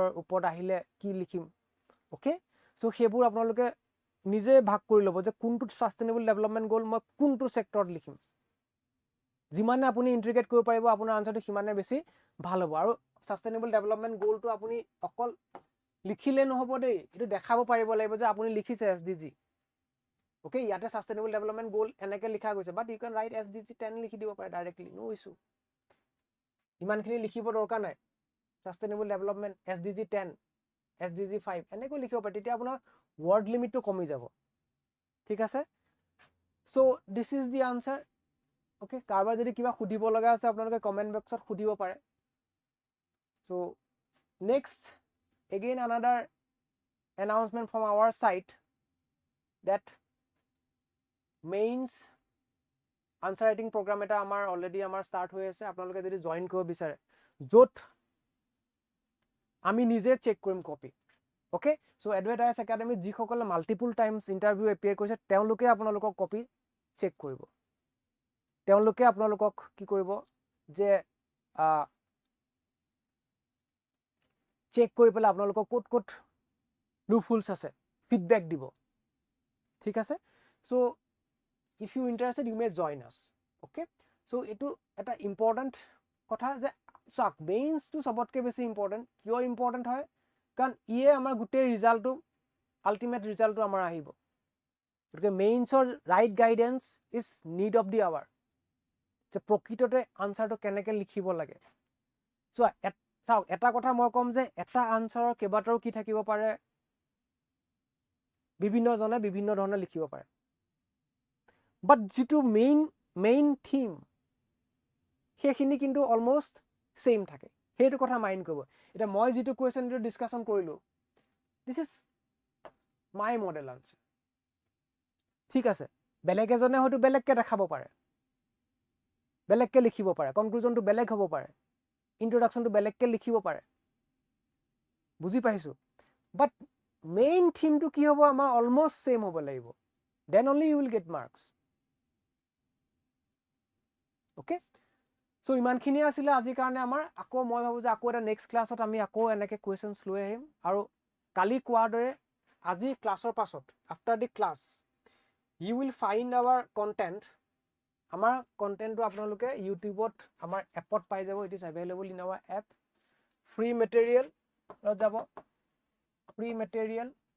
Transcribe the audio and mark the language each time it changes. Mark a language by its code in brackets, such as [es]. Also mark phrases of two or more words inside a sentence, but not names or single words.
[as] ওপৰত আহিলে কি লিখিম [en] okay so [as] হেবোৰ আপোনালোকে নিজে ভাগ কৰি লব যে কোনটো [en] sustainable development goal [as] মই কোনটো সেক্টৰত লিখিম যিমানে আপুনি ইন্টিগ্ৰেট কৰিব পাৰিব আপোনাৰ আনসাৰটো সিমানে বেছি ভাল হ'ব আৰু [en] sustainable development [as] গোলটো আপুনি অকল লিখিলে নহব দেই এটো দেখাব পাৰিব লাগিব যে আপুনি লিখিছে SDG ওকে ইয়াতে [en] sustainable development goal [as] এনেকে লিখা গৈছে [en] but you can write SDG 10 [as] লিখি দিব পাৰে [en] directly no issue [as] ইমানখিনি লিখিব দৰকাৰ নাই [en] sustainable development SDG 10 SDG 5 [as] এনেকৈ লিখিব পাৰে তেতিয়া আপোনাৰ [en] word limit [as] to কমি যাব ঠিক আছে [en] so this is the answer okay [as] কাৰবাৰ যদি কিবা খুদিব লগা আছে আপোনালোকে কমেন্ট বক্সত খুদিব পাৰে [en] so next again another announcement from our side that mains answer writing program [as] এটা আমাৰ already আমাৰ start হৈ আছে আপোনালোকে যদি জয়েন কৰিব বিচাৰে যত আমি নিজে চেক কৰিম কপি [en] okay so [as] Advait IAS Academy যি সকলে [en] multiple times interview appear [as] কৰিছে তেওঁলোকে আপোনালোকক কপি চেক কৰিব তেওঁলোকে আপোনালোকক কি কৰিব যে চেক কৰি পেলাই আপোনালোকক কোট লুফুলস আছে ফিডব্যাক দিব ঠিক আছে [en] so if you interested you may join us okay so [as] এটো এটা ইম্পৰ্টেন্ট কথা যে সক মেইনস টু সবতকে বেছি ইম্পৰ্টেন্ট কিয় ইম্পৰ্টেন্ট হয় কাৰণ ইয়ে আমাৰ গুটে ৰিজাল্টটো [en] ultimate resultটো [as] আমাৰ আহিব গতিকে মেইনসৰ [en] right guidance is need of the hour [as] যে প্ৰকৃততে আনসাৰটো কেনেকে লিখিব লাগে সো চাও এটা কথা মই কম যে এটা আনসাৰৰ কেবাটাও কি থাকিব পাৰে বিভিন্ন জনে বিভিন্ন ধৰণে লিখিব পাৰে বাট যেটো [en] main theme [as] হেখিনি কিন্তু [en] almost same [as] থাকে হেতু কথা মাইন্ড কৰিব এটা মই যেটো কোৱেশ্চনটো ডিসকাশন কৰিলো [en] this is my model answer [as] ঠিক আছে বেলেগ এজনে হয়তো বেলেগকে দেখাব পাৰে বেলেগকে লিখিব পাৰে কনক্লুজনটো বেলেগ হ'ব পাৰে ইন্ট্ৰোডাকশনটো বেলেগকে লিখিব পাৰে বুজি পাইছো বাট মেইন থিমটো কি হ'ব আমাৰ [en] almost same [as] হ'ব লাগিব [en] then only you will get marks okay [as] সো ইমানখিনি আছিলে আজিৰ কাৰণে আমাৰ আকৌ মই ভাবো যে আকৌ এটা নেক্সট ক্লাছত আমি আকৌ এনেকে কোৱেশ্চনছ লৈ আহিম আৰু কালি কোৱাৰ দৰে আজি ক্লাছৰ পাছত [en] after the class you will find our content [as] আমাৰ কণ্টেণ্টটো আপোনালোকে ইউটিউবত আমাৰ এপত পাই যাব [en] it is available in our app free materialত [as] যাব [en] free material